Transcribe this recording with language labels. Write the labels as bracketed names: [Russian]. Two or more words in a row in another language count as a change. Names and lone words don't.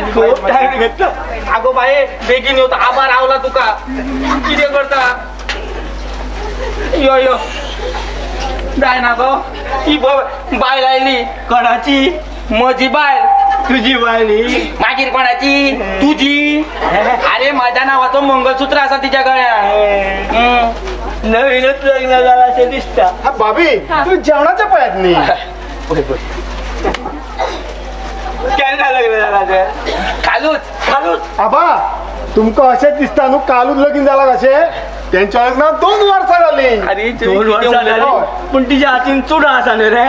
[Konkani] खूब टायम घेतलो आगो बाये बेगीन येवता आबा रावला तुका कितें करता यो यो जायना गो ही बायल आयली कोणाची म्हजी बायल तुजी बायली [Marathi] मागीर कोणाची तुझी अरे माझ्या नावाचं मंगळसूत्र असा तिच्या गळ्यात नवीनच लग्न झालं असे दिसता [Konkani] हा भाभी तुम्ही जेवणाच्या पळयात न्ही केन्ना लग्न झाला ते कालूच आबा तुमकां अशेंच दिसता न्हू कालूच लगीन जाला कशें तेंच्या लग्नाक 2 वर्सां जाली अरे 2 वर्सां जाली पूण तिच्या हातीन चुडो आसा न्ही रे